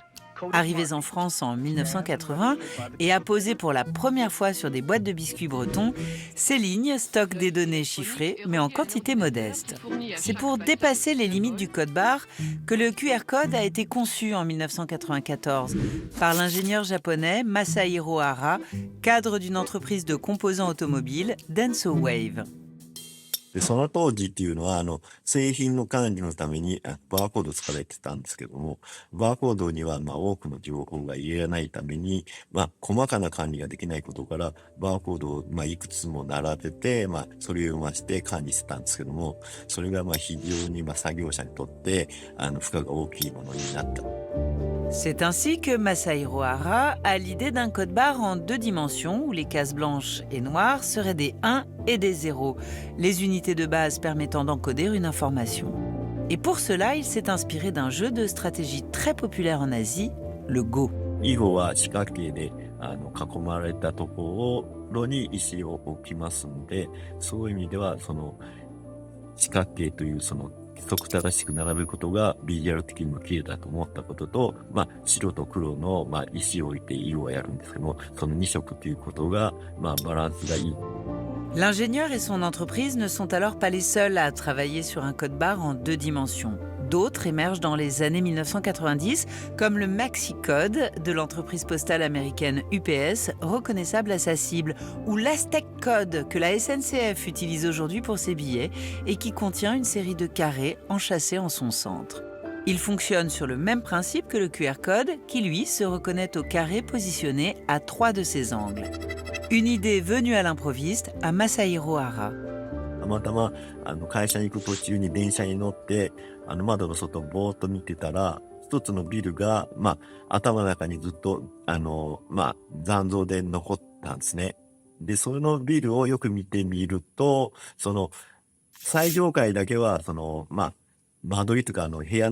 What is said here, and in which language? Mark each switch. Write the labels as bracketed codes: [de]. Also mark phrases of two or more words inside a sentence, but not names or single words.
[fr] Arrivés en France en 1980 et apposés pour la première fois sur des boîtes de biscuits bretons, ces lignes stockent des données chiffrées, mais en quantité modeste. C'est pour dépasser les limites du code barre que le QR code a été conçu en 1994 par l'ingénieur japonais Masahiro Hara, cadre d'une entreprise de composants automobiles, Denso Wave. [ja] で、その当時っていうのは、製品の管理のためにバーコード使われてたんですけども、バーコードには多くの情報が入れないために、細かな管理ができないことから、バーコードをいくつも並べて、それを読ませて管理してたんですけども、それが非常に作業者にとって、負荷が大きいものになった。 [fr] C'est ainsi que Masahiro Hara a l'idée d'un code barre en 2 dimensions où les cases blanches et noires seraient des 1 et des 0, les unités de base permettant d'encoder une information. Et pour cela, il s'est inspiré d'un jeu de stratégie très populaire en Asie, le Go. [ja] 囲碁は四角形で囲まれたところに石を置きますので、そういう意味では四角形という規則正しく並べることがビジュアル的にも綺麗だと思ったことと、白と黒の石を置いて色をやるんですけども、その2色ということがバランスがいい。 [fr] L'ingénieur et son entreprise ne sont alors pas les seuls à travailler sur un code barre en 2 dimensions. D'autres émergent dans les années 1990, comme le MaxiCode de l'entreprise postale américaine UPS, reconnaissable à sa cible, ou l'Aztec Code que la SNCF utilise aujourd'hui pour ses billets et qui contient une série de carrés enchâssés en son centre. Il fonctionne sur le même principe que le QR code, qui lui se reconnaît au carré positionné à 3 de ses angles. Une idée venue à l'improviste à Masahiro Hara. [ja] たまたま会社に行く途中に電車に乗って窓の外をぼーっと見てたら、一つのビルが頭の中にずっと残像で残ったんですね。で、そのビルをよく見てみると、最上階だけは間取りとか部屋